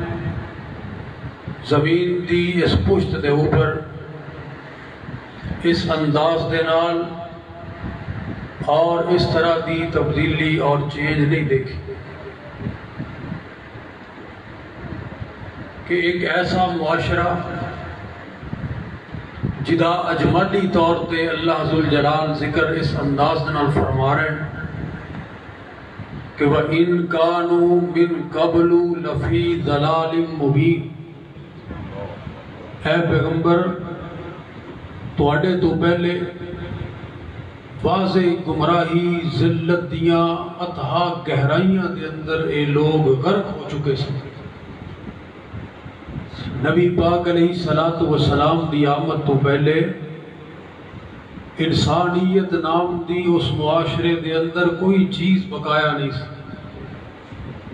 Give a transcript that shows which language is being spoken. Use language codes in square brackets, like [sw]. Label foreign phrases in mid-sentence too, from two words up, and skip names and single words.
[pa] زمین دی اس پشت دے اوپر اس انداز دے نال اور اس طرح دی تبدیلی اور چینج نہیں دیکھی کہ ایک ایسا معاشرہ جدا اجمالی طور تے اللہ ذوالجلال ذکر اس انداز دے نال فرما رہے ہیں کہ [ar] وَإِن كَانُوا مِن قَبْلُ لَفِي ضَلَالٍ مُبِينٍ، [pa] اے پیغمبر تواڈے تو پہلے واضح گمراہی ذلت دیاں اتھا گہرائیاں دے اندر اے لوگ غرق ہو چکے سن۔ نبی پاک [ar] علیہ السلام [pa] دی آمد تو پہلے انسانیت نام دی اس معاشرے دے اندر کوئی چیز بقایا نہیں سی۔